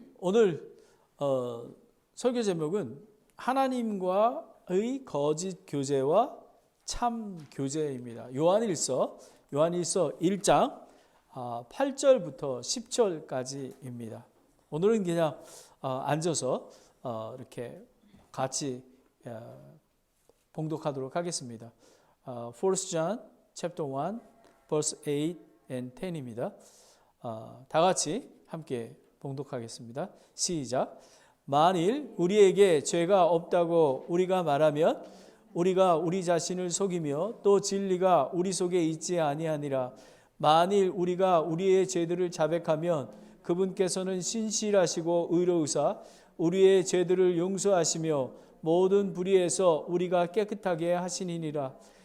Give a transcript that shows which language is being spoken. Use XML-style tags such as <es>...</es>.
<ko>오늘 설교 제목은 하나님과의 거짓 교제와 참 교제입니다. 요한일서 1장 8절부터 10절까지입니다. 오늘은 그냥 앉아서 이렇게 같이 봉독하도록 하겠습니다.</ko> <en>1 John chapter 1 verse 8 and 10입니다.</en> <ko>다 같이 함께 봉독하겠습니다. 시작. 만일 우리에게 죄가 없다고 우리가 말하면 우리가 우리 자신을 속이며 또 진리가 우리 속에 있지 아니하니라. 만일 우리가 우리의 죄들을 자백하면 그분께서는 신실하시고 의로우사 우리의 죄들을 용서하시며 모든 불의에서 우리가 깨끗하게 하시니라.</ko>